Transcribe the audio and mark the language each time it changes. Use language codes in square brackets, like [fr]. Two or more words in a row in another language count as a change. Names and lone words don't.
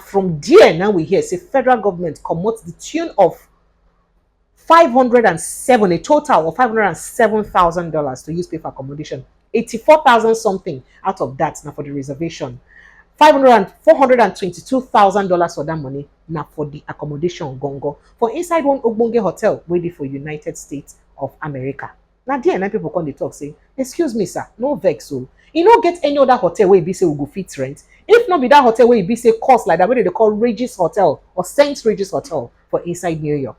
[pcm] Now from there, now we hear say federal government come out the tune of 507, a total of $507,000 to use pay for accommodation. 84,000 something out of that now for the reservation. $422,000 for that money now for the accommodation gongo for inside one ogbonge hotel waiting for United States of America. Now there and people come dey talk say, excuse me sir, no vex so. You no get any other hotel where be say we go fit rent. If not be that hotel where be say cost like that, where they call Regis Hotel or St Regis Hotel for inside New York.